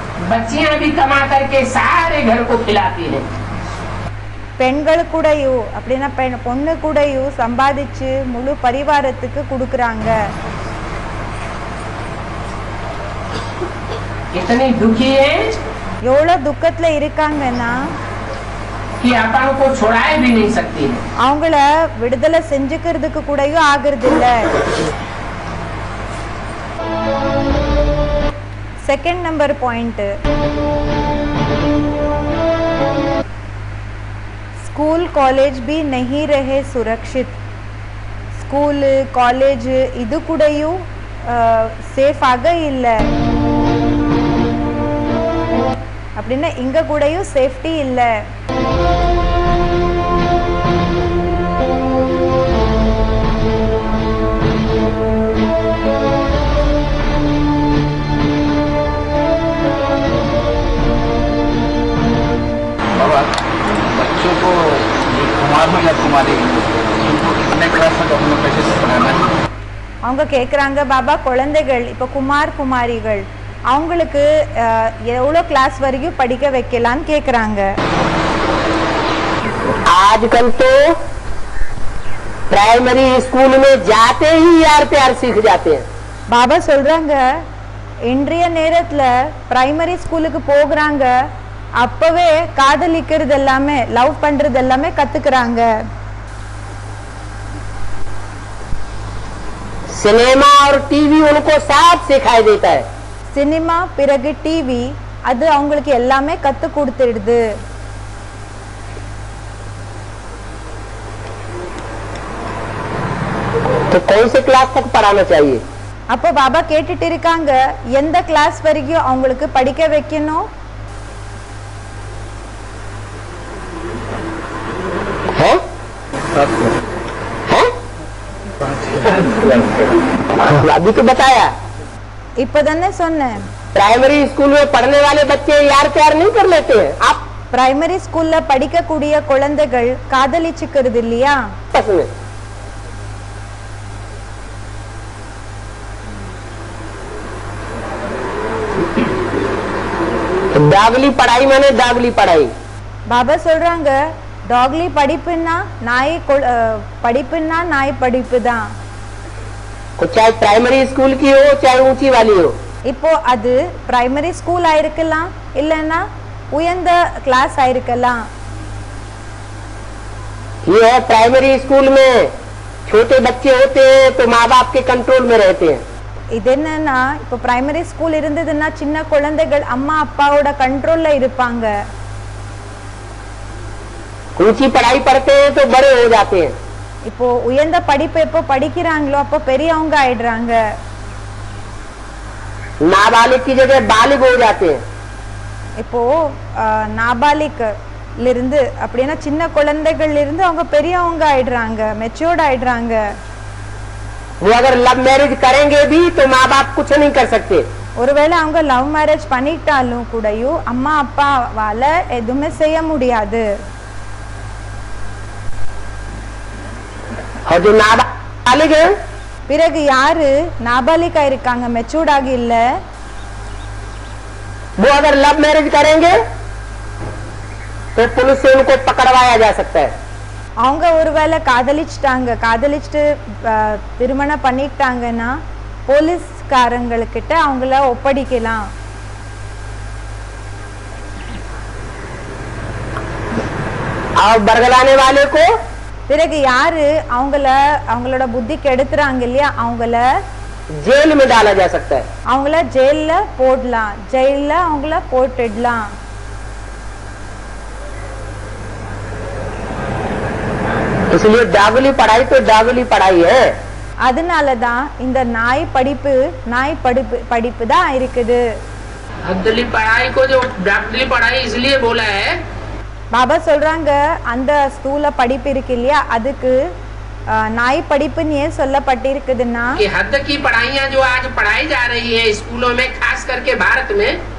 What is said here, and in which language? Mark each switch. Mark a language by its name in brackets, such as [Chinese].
[Hindi] बच्चियां भी कमा करके सारे घर को खिलाती हैं। [Tamil] பெண்கள் கூடயும் அப்படின்னா பொண்ணு கூடயும் சம்பாதிச்சு முழு பரிவாரத்துக்கு கொடுக்கறாங்க. [Hindi] इतनी दुखी है [Tamil] எவ்வளவு துக்கத்துல இருக்காங்கன்னா [Hindi] कि अपन को छोड़ाए भी नहीं सकती है। [Tamil] அவங்கள விடுதலை செஞ்சுக்கிறதுக்கு கூடயும் ஆகிறது இல்ல. [Hindi] Second number point, school college भी नहीं रहे सुरक्षित. [Tamil] स्कूल कॉलेज இது கூடயும் சேஃப் ஆக இல்ல. அப்படின்னா இங்க கூடயும் சேஃப்டி இல்ல. [Hindi] बच्चों को कुमार हो या कुमारी उनको कितने क्लास तक अपने पैसे से पढ़ाना है? [Tamil] அவங்க கேக்குறாங்க, பாபா குழந்தைகள் இப்போ குமார் குமாரிகள் அவங்களுக்கு எவ்வளோ கிளாஸ் வரைக்கும் படிக்க வைக்கலாம்னு கேக்குறாங்க. [Hindi] आजकल तो प्राइमरी स्कूल में जाते ही यार प्यार सीख जाते हैं। [Tamil] பாபா சொல்றாங்க, இன்றைய நேரத்துல பிரைமரி ஸ்கூலுக்கு போகிறாங்க, அப்பவே காதலிக்கிறது எல்லாமே லவ் பண்றது எல்லாமே கத்துக்கிறாங்க. [Hindi] सिनेमा और टीवी उनको साफ सिखाई देता है। [Tamil] சினிமா பிறகு டிவி அது அவங்களுக்கு எல்லாமே கத்து கொடுத்துடுது. [Hindi] तो कौन से क्लास तक पढ़ाना चाहिए? [Tamil] அப்போ பாபா கேட்டுட்டு இருக்காங்க, எந்த கிளாஸ் வரைக்கும் அவங்களுக்கு படிக்க வைக்கணும்? [Hindi] अभी तो बताया, [Tamil] இப்பதானே சொன்னேன், [Hindi] प्राइमरी स्कूल में पढ़ने वाले बच्चे यार प्यार नहीं कर लेते हैं। आप [Tamil] பிரைமரி ஸ்கூல்ல படிக்கக்கூடிய குழந்தைகள் காதலிச்சுக்கிறது இல்லையா? [Hindi] में दागली पढ़ाई माने दागली पढ़ाई। [Tamil] பாபா சொல்றாங்க, டாக்லி படிப்புன்னா நாய் படிப்பு தான். [Hindi] चाहे प्राइमरी स्कूल की हो चाहे ऊंची वाली हो। [Tamil] இப்போ அது பிரைமரி ஸ்கூல் ஆயிருக்கலாம், இல்லைன்னா உயர்ந்த கிளாஸ் ஆயிருக்கலாம். [Hindi] ये है प्राइमरी स्कूल में छोटे बच्चे होते हैं तो माँ बाप के कंट्रोल में रहते हैं। [Tamil] இது என்னன்னா, இப்போ பிரைமரி ஸ்கூல் இருந்ததுன்னா சின்ன குழந்தைகள் அம்மா அப்பாவோட கண்ட்ரோல்ல இருப்பாங்க. [Hindi] ऊंची पढ़ाई पढ़ते हैं तो बड़े हो जाते हैं। [Tamil] இப்போ உயர்ந்த படிப்பு எப்போ படிக்கிறாங்களோ அப்போ பெரியவங்க ஆயிடுறாங்க. [Hindi] नाबालिग की जगह बालिग हो जाते हैं। [Tamil] இப்போ நாபாலிக்ல இருந்து அப்படின்னா சின்ன குழந்தைகள் இருந்து அவங்க பெரியவங்க ஆயிடுறாங்க, மெச்சூர்ட் ஆயிடுறாங்க. [Hindi] वो अगर लव मैरिज करेंगे भी तो माँ बाप कुछ नहीं कर सकते। [Tamil] ஒருவேளை அவங்க லவ் மேரேஜ் பண்ணிட்டாலும் கூடயும் அம்மா அப்பாவால எதுவுமே செய்ய முடியாது. [Hindi] और जो नाबालिग है [Tamil] பிறகு யாரு நாபாலிகா இருக்காங்க, மெச்சூர்ட் ஆகி இல்ல, [Hindi] वो अगर लव मैरिज करेंगे तो पुलिस से उनको पकड़वाया जा सकता है। [Tamil] அவங்க ஒருவேளை காதலிச்சுட்டு திருமணம் பண்ணிக்கிட்டாங்கன்னா போலீஸ்காரங்கக்கிட்ட அவங்கள ஒப்படைக்கலாம். [Hindi] और बरगलाने वाले को [Tamil] பிறகு யாரு அவங்களோட புத்தி கெடுத்துறாங்க இல்லையா அவங்கள [Hindi] जेल में डाला जा सकता है। [Tamil] அவங்கள ஜெயில்ல போடலாம், ஜெயில்ல அவங்கள போட்டுடலாம். [Hindi] इसलिए डागली पढ़ाई तो डागली पढ़ाई है। [Tamil] அதனாலதான் இந்த நாய் படிப்பு தான் இருக்குது. [Hindi] डागली पढ़ाई को जो डागली पढ़ाई इसलिए बोला है, [Tamil] பாபா சொல்றாங்க அந்த ஸ்தூல படிப்பு இருக்கு இல்லையா அதுக்கு நாய் படிப்புன்னு ஏன் சொல்லப்பட்டிருக்குதுன்னா [Hindi] कि हद की पढ़ाइयां जो आज पढ़ाई जा रही है स्कूलों में, खास करके भारत में,